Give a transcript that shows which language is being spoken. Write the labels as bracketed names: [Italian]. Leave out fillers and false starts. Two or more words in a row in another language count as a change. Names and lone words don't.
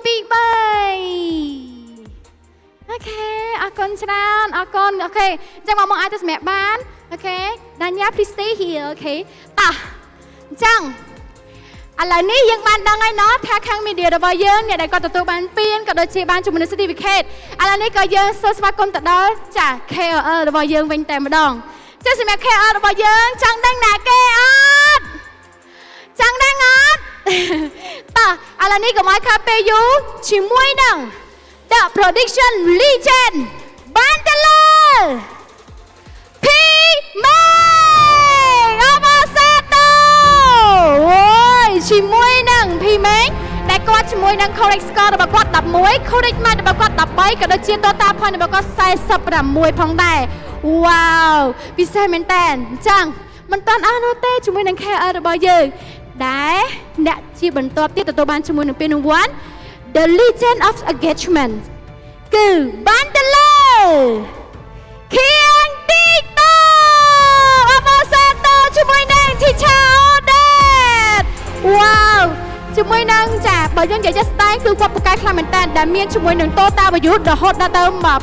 [Khmer] អូខេអរគុណច្រើនអរគុណអូខេអញ្ចឹងមកអាចទៅសម្រាប់បានអូខេ [English] Danya please stay here [Khmer] អូខេតោះអញ្ចឹង ឥឡូវនេះយើងបានដឹងហើយណោះថាខាង media របស់យើងអ្នកដែលគាត់ទទួលបានពានក៏ដូចជាបានជំនួយ certificate ឥឡូវនេះក៏យើងសូមស្វាគមន៍ទៅដល់ចា KL របស់យើងវិញតែម្ដងចាសម្រាប់ KL របស់យើងចង់ដឹងណាគេអត់ចង់ដឹងអត់តោះឥឡូវនេះកុំឲ្យខាតពេលយូរជាមួយនឹង The Production Legend បានទៅលើ P មេអបអរសាទរអូយជាមួយនឹង P មេដែលគាត់ជាមួយនឹង [English] correct score [Khmer] របស់គាត់11 [English] correct match [Khmer] របស់គាត់13 ក៏ដូចជា [English] total point [Khmer] របស់គាត់46ផងដែរវ៉ាវពិសេសមែនតើអញ្ចឹងមិនតាន់អស់នោះ ទេជាមួយនឹង KL របស់យើងដែលអ្នកជាបន្ទាប់ទៀតទទួលបានជាមួយនឹងពានរង្វាន់ The Legend of Engagement គឺបានទៅលើខៀងទីតអបអរសាទរជាមួយនឹងឈីឆាអូដេតវ៉ាវជាមួយនឹងចាបើយើងនិយាយស្ដែងគឺគាត់ពូកែខ្លាំងមែនតើដែលមានជាមួយនឹង [English] total value [Khmer] រហូតដល់ទៅ